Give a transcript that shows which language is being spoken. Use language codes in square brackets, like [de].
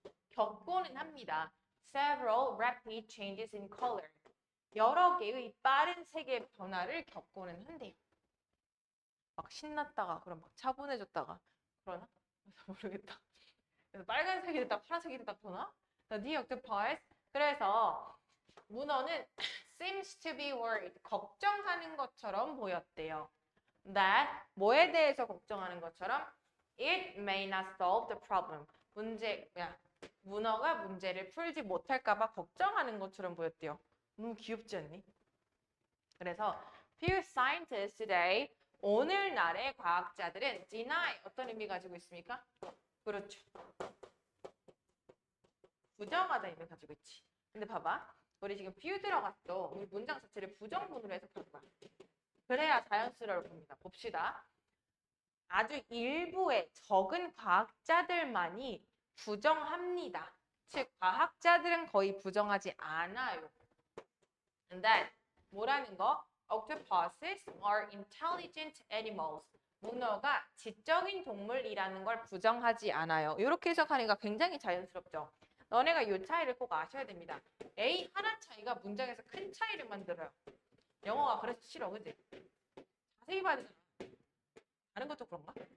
[ko] 겪고는 합니다. [en] several rapid changes in color [ko] 여러 개의 빠른 색의 변화를 겪고는 한대요. 막 신났다가 그럼 막 차분해졌다가 그러나? 모르겠다. 그래서 빨간색이 됐다 파란색이 됐다 그러나? [en] The octopus [ko] 그래서 문어는 [en] seems to be worried [ko] 걱정하는 것처럼 보였대요. That 뭐에 대해서 걱정하는 것처럼 [en] it may not solve the problem [ko] 문어가 문제를 풀지 못할까봐 걱정하는 것처럼 보였대요. 너무 귀엽지 않니? 그래서 [en] few scientists today [ko] 오늘날의 과학자들은 deny 어떤 의미 가지고 있습니까? 그렇죠. 부정하다 의미 가지고 있지. 근데 봐봐. 우리 지금 few 들어갔어. 우리 문장 자체를 부정문으로 해석할 거야. 그래야 자연스러울 겁니다. 봅시다. 아주 일부의 적은 과학자들만이 부정합니다. 즉 과학자들은 거의 부정하지 않아요. [en] And then [ko] 뭐라는 거? [en] Octopuses are intelligent animals. [ko] 문어가 지적인 동물이라는 걸 부정하지 않아요. 이렇게 해석하니까 굉장히 자연스럽죠. 너네가 이 차이를 꼭 아셔야 됩니다. A 하나 차이가 문장에서 큰 차이를 만들어요. 영어가 그래서 싫어, 그지? 자세히 봐야 되잖아. 다른 것도 그런가?